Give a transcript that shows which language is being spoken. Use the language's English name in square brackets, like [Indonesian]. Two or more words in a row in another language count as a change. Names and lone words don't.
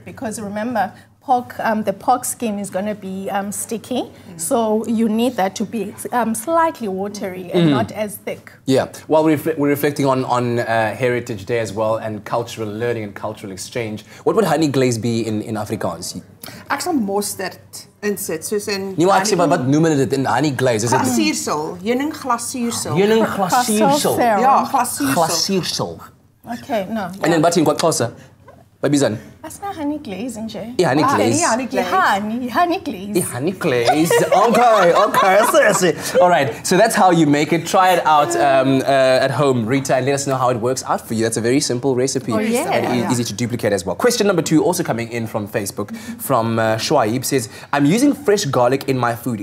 [English] Because remember, the pork skin is going to be sticky, so you need that to be slightly watery and not as thick. Yeah, while we're reflecting on Heritage Day as well, and cultural learning and cultural exchange, what would honey glaze be in Afrikaans? [Afrikaans] Ek sal mosterd insit, soos in... Nee, maar ek sê, wat noem hulle dit in [English] honey glaze? Is it [Afrikaans] Glasuursel, heuning glasuursel. heuning glasuursel? Ja, glasuursel. Glasuursel. [English] Okay, no. [Afrikaans] En dan wat in kwaXhosa? By Bizan? [English] That's not honey glaze, nje. Yeah, honey glaze. Honey glaze. Honey glaze. Honey glaze. Okay, seriously. All right, so that's how you make it. Try it out at home, Rita, and let us know how it works out for you. That's a very simple recipe and easy to duplicate as well. Question number 2, also coming in from Facebook, from Shwaib, says, I'm using fresh garlic in my food.